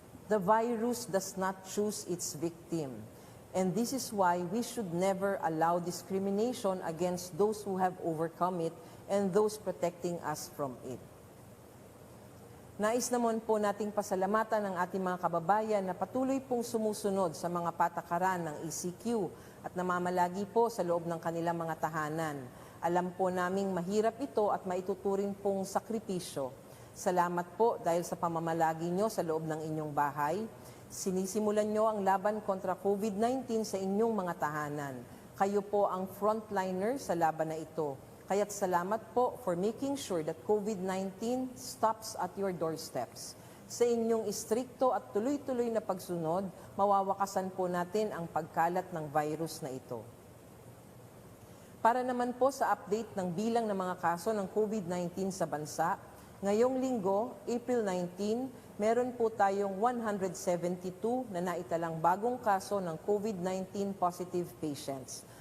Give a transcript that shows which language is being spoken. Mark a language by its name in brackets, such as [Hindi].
[English] The virus does not choose its victim. And this is why we should never allow discrimination against those who have overcome it and those protecting us from it. [Filipino] Nais naman po nating pasalamatan ng ating mga kababayan na patuloy pong sumusunod sa mga patakaran ng ECQ at namamalagi po sa loob ng kanilang mga tahanan. Alam po naming mahirap ito at maituturing pong sakripisyo. Salamat po dahil sa pamamalagi nyo sa loob ng inyong bahay. Sinisimulan nyo ang laban kontra COVID-19 sa inyong mga tahanan. Kayo po ang frontliner sa laban na ito. Kaya't salamat po [English] for making sure that COVID-19 stops at your doorsteps. [Filipino] Sa inyong istrikto at tuloy-tuloy na pagsunod, mawawakasan po natin ang pagkalat ng virus na ito. Para naman po sa update ng bilang ng mga kaso ng COVID-19 sa bansa, ngayong linggo, April 19, meron po tayong 172 na naitalang bagong kaso ng COVID-19 positive patients.